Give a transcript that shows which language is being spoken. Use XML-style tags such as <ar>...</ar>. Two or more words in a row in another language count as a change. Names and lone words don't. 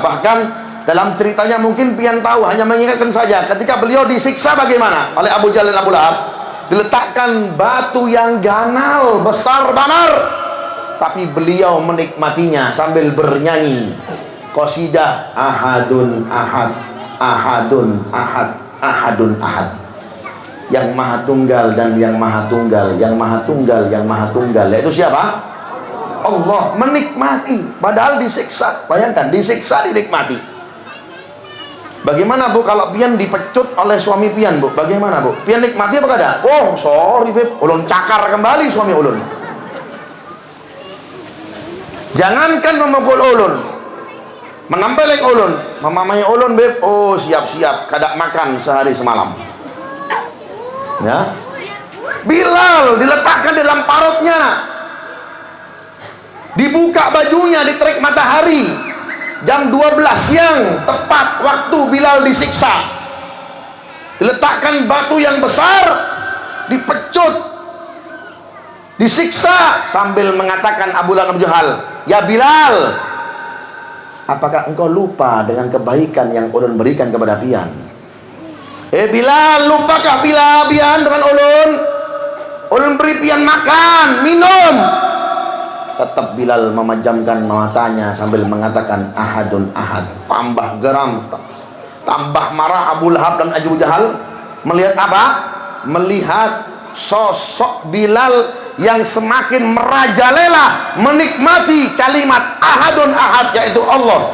<id>Bahkan dalam ceritanya mungkin pian tahu, hanya mengingatkan saja ketika beliau disiksa bagaimana oleh Abu Jahal dan Abu Lahab. Diletakkan batu yang ganal besar banar, tapi beliau menikmatinya sambil bernyanyi qasidah</id> <ar>أحد أحد, أحد أحد, أحد أحد.</ar> <id>Yang maha tunggal dan yang maha tunggal, yang maha tunggal, yang maha tunggal, yaitu siapa? Allah. Menikmati padahal disiksa. Bayangkan, disiksa dinikmati.</id> <bjn>Bagaimana bu kalau pian dipecut oleh suami pian bu?</bjn> <id>Bagaimana bu?</id> <bjn>Pian nikmati apa kada? Oh sorry beb, ulun cakar kembali suami ulun. Jangankan memukul ulun, menempelek ulun, memamai ulun beb, oh siap-siap kada makan sehari semalam.</bjn> <id>Ya, Bilal diletakkan dalam parutnya, dibuka bajunya, diterik matahari, jam 12 siang tepat waktu Bilal disiksa. Diletakkan batu yang besar, dipecut, disiksa sambil mengatakan Abu Jahal, ya Bilal, apakah engkau lupa dengan kebaikan yang ulun berikan kepada pian?</id> <bjn>Bilal, lupakah Bilal pian dengan ulun? Ulun beri pian makan, minum.</bjn> <id>Tetap Bilal memejamkan matanya sambil mengatakan</id> <ar>أحد أحد.</ar> <id>Tambah geram, tambah marah Abu Lahab dan Abu Jahal. Melihat apa? Melihat sosok Bilal yang semakin merajalela menikmati kalimat</id> <ar>أحد أحد,</ar> <id>yaitu Allah.</id>